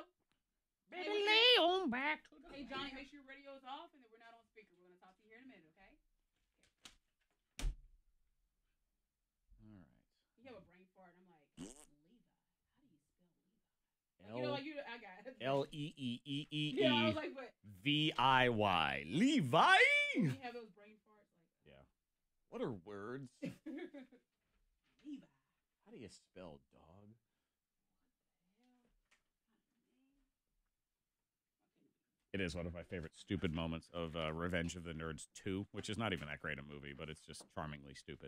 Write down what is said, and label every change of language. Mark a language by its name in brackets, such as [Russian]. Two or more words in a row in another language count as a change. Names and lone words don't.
[English] Baby, lay on back. Hey, Johnny, make sure your radio is off and that we're not on speaker. We're going to talk to you here in a minute, okay? All right. You have a brain fart, and I'm like, Levi. How do you spell Levi? You know, like, I got it. L-E-E-E-E-E. Yeah, I was like, what? V-I-Y. Levi? You have those brain farts. Like, Yeah. What are words? Levi. How do you spell dog? It is one of my favorite stupid moments of Revenge of the Nerds 2, which is not even that great a movie, but it's just charmingly stupid.